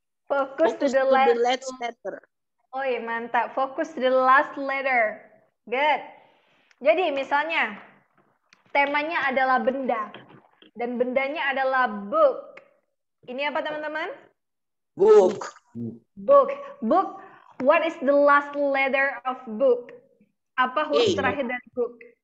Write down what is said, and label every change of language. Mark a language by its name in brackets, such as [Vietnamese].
[English] Fokus to the last letter. [Indonesian] Oh iya, mantap. [English] Fokus to the last letter. Good. [Indonesian] Jadi misalnya temanya adalah benda dan bendanya adalah book. Ini apa teman-teman? [English] Book. Book. Book. What is the last letter of book? [Indonesian] Apa huruf terakhir dari book?